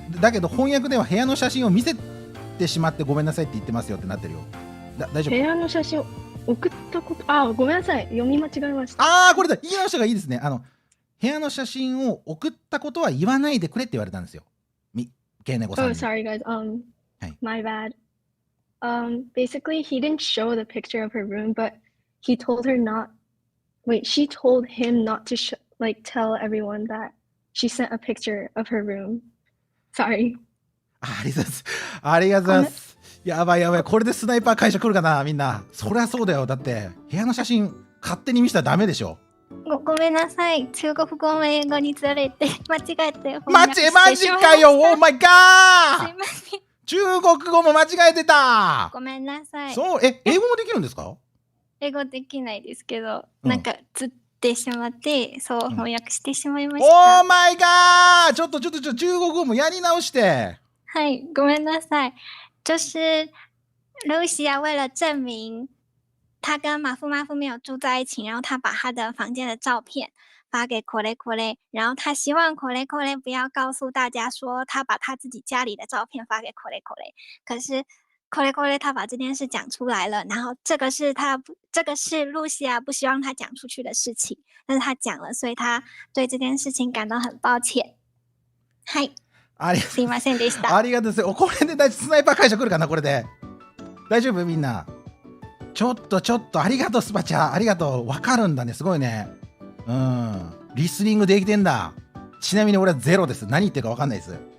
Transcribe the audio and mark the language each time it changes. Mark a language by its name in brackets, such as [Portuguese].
[Japanese] だけど翻訳では部屋の写真を見せてしまってごめんなさいって言ってますよってなってるよ。大丈夫？部屋の写真を送ったこと、ごめんなさい、読み間違えました。これだ、言い直した方がいいですね。部屋の写真を送ったことは言わないでくれって言われたんですよ。ケイネコさんに。 [English] Sorry guys, my bad. Basically he didn't show the picture of her room, but he told her she told him not to tell everyone that she sent a picture of her room. Sorry. [Japanese] ありがとうございます。ありがとうございます。やばい。これでスナイパー会社来るかな、みんな。そりゃそうだよ。だって、部屋の写真勝手に見せたらダメでしょ。ごめんなさい。中国語も英語にずれて、間違えてマジかよ。オーマイガー。すいません。中国語も間違えてた。ごめんなさい。そう、英語もできるんですか？英語できないですけど、なんかずってしまって、そう翻訳してしまいましオた。ーマイガー。ちょっと中国語もやり直して。はい、ごめんなさい。 [Chinese] 就是露西亚为了证明他跟马夫没有住在一起，然后他把他的房间的照片发给コレコレ，然后他希望コレコレ不要告诉大家说他把他自己家里的照片发给コレコレ，可是コレコレ他把这件事讲出来了，然后这个是露西亚不希望他讲出去的事情，但是他讲了，所以他对这件事情感到很抱歉。 [Japanese] はい。すいませんでした。ありがとうございます。これでスナイパー会社来るかな、これで。大丈夫みんな。ちょっとありがとうスパチャ、ありがとう。わかるんだね、すごいね。リスニングできてんだ。ちなみに俺はゼロです。何言ってるかわかんないです。